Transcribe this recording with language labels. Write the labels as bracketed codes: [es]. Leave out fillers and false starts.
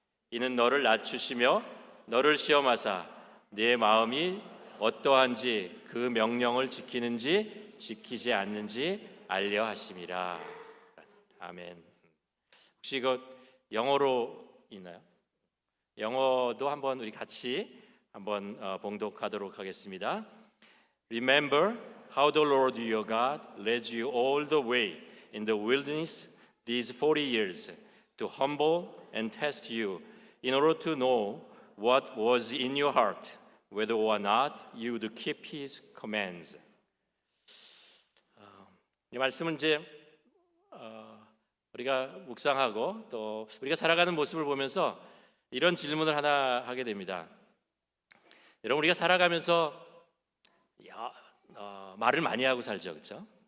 [ko] 이는 너를 낮추시며 너를 시험하사 네 마음이 어떠한지 그 명령을 지키는지 지키지 않는지 알려 하심이라. 아멘. 혹시 이거 영어로 있나요? 영어도 한번 우리 같이 한번 봉독하도록 하겠습니다. [en] Remember how the Lord your God led you all the way in the wilderness these 40 years to humble and test you in order to know what was in your heart, whether or not you would keep His commands. [ko] 이 말씀은 이제 우리가 묵상하고 또 우리가 살아가는 모습을 보면서 이런 질문을 하나 하게 됩니다. 여러분, 우리가 살아가면서 말을 많이 하고 살죠, 그렇죠?